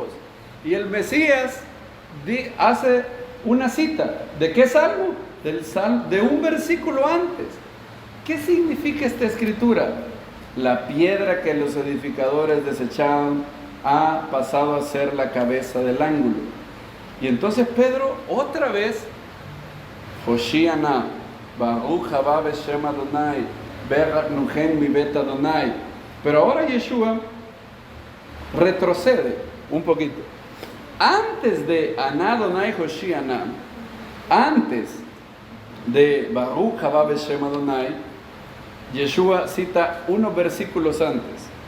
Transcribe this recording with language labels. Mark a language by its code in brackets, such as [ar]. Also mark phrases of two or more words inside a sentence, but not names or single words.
[es] Y el Mesías hace una cita. ¿De qué salmo? De un versículo antes. ¿Qué significa esta escritura? La piedra que los edificadores desecharon ha pasado a ser la cabeza del ángulo. Y entonces Pedro otra vez, [he] הושענא, ברוך הבא בשם אדני, ברכנו כם מבית אדני. [es] Pero ahora Yeshua retrocede un poquito. Antes de [he] אנא אדני הושענא, [es] antes de [he] ברוך הבא בשם אדני, [es] Yeshua cita unos versículos antes.